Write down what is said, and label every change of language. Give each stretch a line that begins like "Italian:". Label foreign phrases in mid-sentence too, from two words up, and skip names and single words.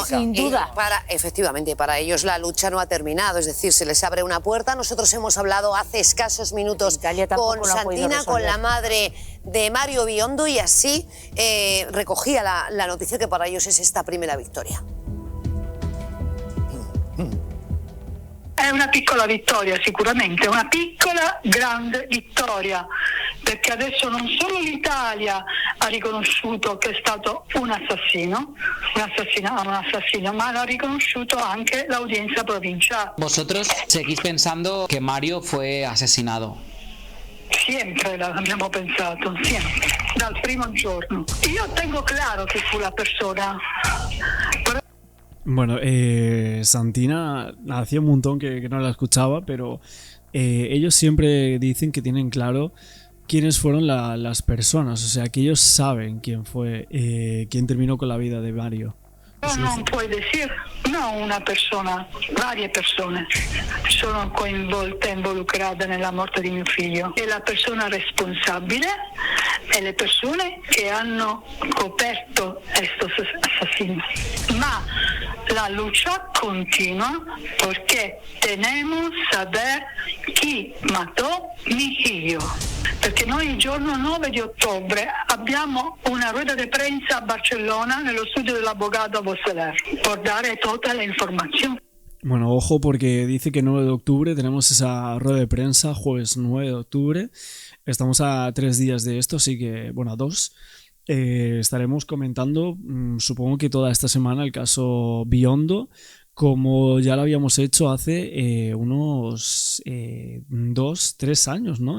Spanish: Bueno, Sin duda. Efectivamente, para ellos la lucha no ha terminado, es decir, se les abre una puerta. Nosotros hemos hablado hace escasos minutos Italia tampoco con lo ha podido Santina, con resolver. la madre de Mario Biondo, y así recogía la noticia que para ellos es esta primera victoria.
Italian: È una piccola vittoria sicuramente, una piccola grande vittoria, perché adesso non solo l'Italia ha riconosciuto che è stato un assassino, ma lo ha riconosciuto anche l'udienza provinciale.
Spanish: Vosotros seguís pensando que Mario fue asesinado.
Italian: Sempre l'abbiamo pensato, sempre, dal primo giorno. Io
Spanish: tengo claro
Italian: chi fu la persona. Però
Spanish: Bueno, Santina hacía un montón que no la escuchaba, pero ellos siempre dicen que tienen claro quiénes fueron las personas, o sea, que ellos saben quién fue, quién terminó con la vida de Mario.
Italian: non puoi decir, no una persona, varie persone sono coinvolte e involucrate nella morte di mio figlio. E la persona responsabile e le persone che hanno coperto estos assassini. Ma la lucha continua perché
Spanish: tenemos saber
Italian: chi matò mi figlio. Perché noi il giorno 9 di ottobre abbiamo una rueda di prensa a Barcellona nello studio dell'avvocato Bosseler por dare tutta la informazione.
Spanish: Bueno, ojo porque dice que 9 de octubre tenemos esa rueda de prensa, jueves 9 de octubre. Estamos a 3 días de esto, así que, bueno, a 2. Estaremos comentando, supongo que toda esta semana, el caso Biondo, como ya lo habíamos hecho hace unos 2-3 años, ¿no?